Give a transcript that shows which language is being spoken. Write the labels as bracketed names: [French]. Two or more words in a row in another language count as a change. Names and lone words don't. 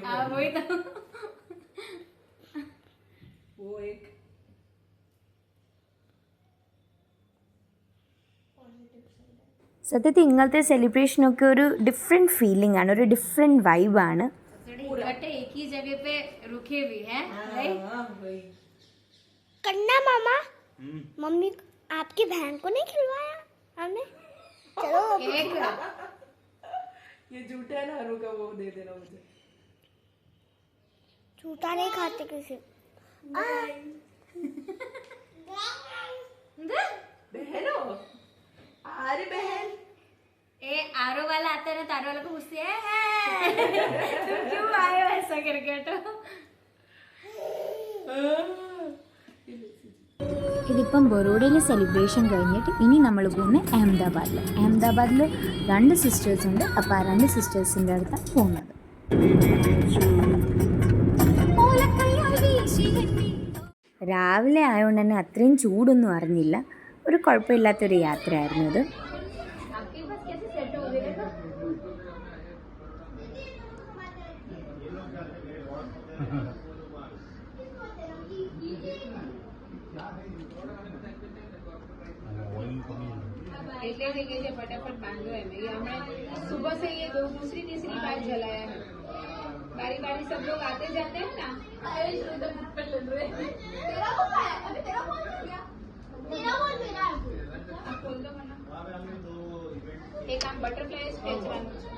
[Hindi] वही बढ़े. तो वो एक [Malayalam] സത്യത്തിൽ ഇങ്ങനത്തെ സെലിബ്രേഷനൊക്കെ ഒരു [English] different feeling [Malayalam] ആണ്, ഒരു ഡിഫറെൻറ്റ് വൈബാണ്. [Hindi] इकट्ठे एक ही जगह पे रुके भी हैं. वही करना मामा. मम्मी आपकी बहन को नहीं खिलवाया हमने. चलो एक ये झूठा है ना अनु का, वो दे देना मुझे. झूठा नहीं खाते किसी. बहनो अरे बहन ए आरो वाला आता है ना, तारो वाला को पूछते हैं तुम क्यों आए हो ऐसा करके. तो [Malayalam] ഇതിപ്പം ബറോഡയിലെ സെലിബ്രേഷൻ കഴിഞ്ഞിട്ട് ഇനി നമ്മൾ പോകുന്നത് അഹമ്മദാബാദിൽ 2 സിസ്റ്റേഴ്സ് ഉണ്ട്. അപ്പോൾ ആ 2 സിസ്റ്റേഴ്സിൻ്റെ അടുത്താണ് പോകുന്നത്. രാവിലെ ആയതുകൊണ്ട് തന്നെ അത്രയും ചൂടൊന്നും അറിഞ്ഞില്ല. ഒരു കുഴപ്പമില്ലാത്തൊരു യാത്രയായിരുന്നു അത്. [Hindi] आपके पास कैसे सेट हो गया? [Gujarati] એટલે થઈ ગઈ છે ફટાફટ બાંધો એમ. [Hindi] ये हमने सुबह से ये दूसरी तीसरी बार जलाया है. बारी बारी सब लोग आते जाते हैं ना. आप खोल दो वरना. एक आम [English] butterfly sketch [Hindi] बनाना.